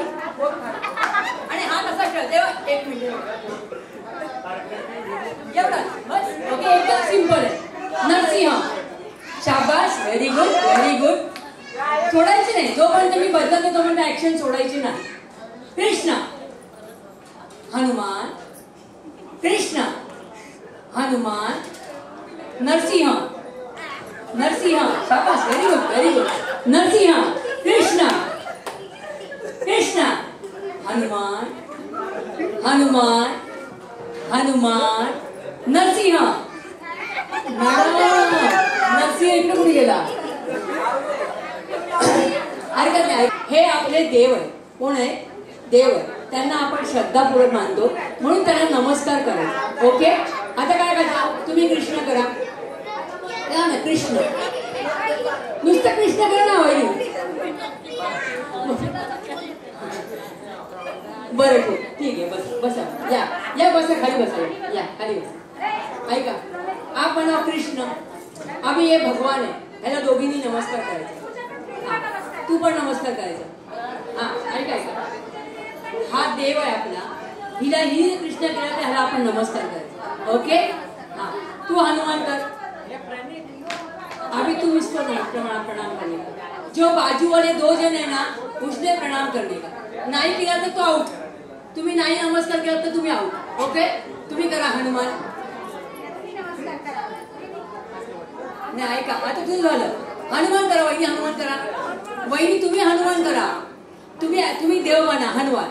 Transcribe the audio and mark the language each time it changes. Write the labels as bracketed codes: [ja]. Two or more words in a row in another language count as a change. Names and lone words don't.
[mr] आणि हा कसा खेळ तेव्हा. एक मिनिट एवढा बस. ओके. एकदम सिंपल आहे. नरसिंह. शाबास [en] very good. very good. [mr] सोडायची नाही. जोपर्यंत मी बदलतो तोपर्यंत ऍक्शन सोडायची नाही. कृष्ण. हनुमान. कृष्ण. हनुमान. नरसिंह. नरसिंह. शाबास [en] very good. very good. [mr] नरसिंह. कृष्ण. कृष्ण. हनुमान. हनुमान. हनुमान. नरसिंह. नरसिंह इकडे कुठे गेला. हरकत नाही. हे आपले देव आहे. कोण आहे. देव आहे. त्यांना आपण श्रद्धापूर्वक मानतो म्हणून त्यांना नमस्कार करा. ओके. आता काय करा. तुम्ही कृष्ण करा ना. कृष्ण नुसतं कृष्ण करा ना. वहिनी बरं ठीक आहे. बस बसा. या या बसा. खाली बसा. या खाली बसा. ऐका. आप म्हणा कृष्ण. आम्ही हे भगवान आहे. ह्याला दोघींनी नमस्कार करायचा. तू पण नमस्कार करायचा. हा ऐका ऐका. हा देव आहे आपला. हिला ही कृष्ण केला तर ह्याला आपण नमस्कार करायचा. ओके. हा तू हनुमान कर. [hi] अभी तू इसको प्रणाम करने का. जो बाजू वाले दो जन है ना उसने प्रणाम करने का. [mr] नाही केला तर तो आउट. तुम्ही नाही नमस्कार केला तर तुम्ही आउट. ओके. तुम्ही करा हनुमान. नाही ऐका. आता तुझं झालं. हनुमान करा. वहिनी हनुमान करा. वहिनी तुम्ही हनुमान करा. तुम्ही देव माना. हनुमान.